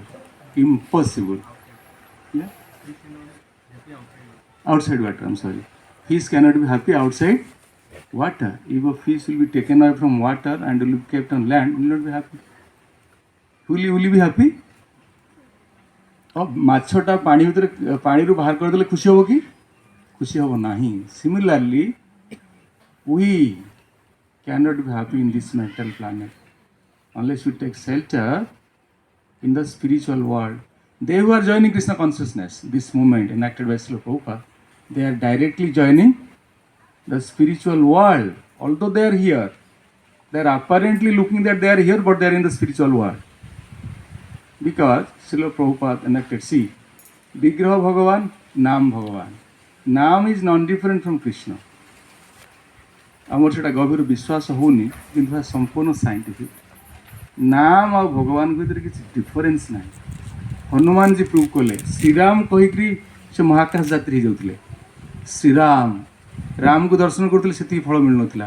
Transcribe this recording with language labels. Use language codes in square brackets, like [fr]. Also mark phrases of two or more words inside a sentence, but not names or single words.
[en] Impossible. Yeah? Outside water, I'm sorry. Fish cannot be happy outside water. If a fish will be taken away from water and will be kept on land, will not be happy. Will you be happy? [or] ମାଛଟା ପାଣି ଭିତରେ ପାଣିରୁ ବାହାର କରିଦେଲେ ଖୁସି ହେବ କି? ଖୁସି ହେବ ନାହିଁ। [en] ସିମିଲାରଲି we cannot be happy in this mental planet unless we take shelter in the spiritual world. They who are joining Krishna consciousness, this movement enacted by Srila Prabhupada, they are directly joining the spiritual world. Although they are here, they are apparently looking that they are here, but they are in the spiritual world. Because Srila Prabhupada enacted, see, Vigraha Bhagavan, Nam Bhagavan. Nam is non-different from Krishna. [or] ଆମର ସେଇଟା ଗଭୀର ବିଶ୍ୱାସ ହେଉନି, କିନ୍ତୁ ଏହା ସମ୍ପୂର୍ଣ୍ଣ ସାଇଣ୍ଟିଫିକ୍। ନାମ ଆଉ ଭଗବାନଙ୍କ ଭିତରେ କିଛି ଡିଫରେନ୍ସ ନାହିଁ। ହନୁମାନଜୀ ପ୍ରୁଭ୍ କଲେ। ଶ୍ରୀରାମ କହିକିରି ସେ ମହାକାଶ ଯାତ୍ରୀ ହେଇଯାଉଥିଲେ। ଶ୍ରୀରାମ ରାମକୁ ଦର୍ଶନ କରୁଥିଲେ, ସେତିକି ଫଳ ମିଳୁନଥିଲା।